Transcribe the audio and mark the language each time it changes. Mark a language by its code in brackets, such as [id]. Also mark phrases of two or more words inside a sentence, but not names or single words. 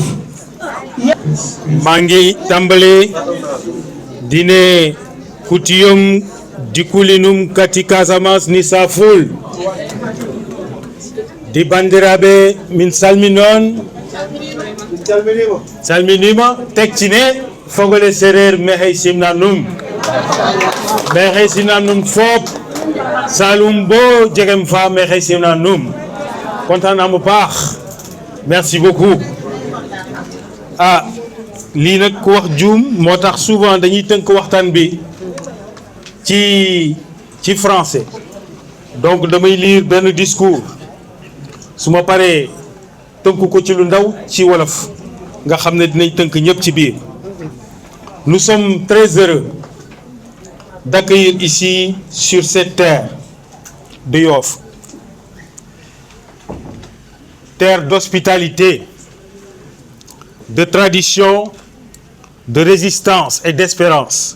[wo] maa ngi tàmbale dine kutiyom dikulinum kati Casamance ni saful di bandiraɓe min salminon salminima tek ci ne fogole sereer mexey simna num mexey simna num fop Saloum bo jegem fa mexey simna num kontaan naa bu baax [fr] merci beaucoup [wo] lii nag ku wax juum moo tax souvent dañuy tënk waxtaan bi ci français donc damay lire benn discours su ma paree tënk ko ci lu ndaw ci wolof nga xam ne dinañ tënk ñëpp ci biir. [fr] Nous sommes très heureux d'accueillir ici sur cette terre de Yoff, terre d'hospitalité, de tradition, de résistance et d'espérance.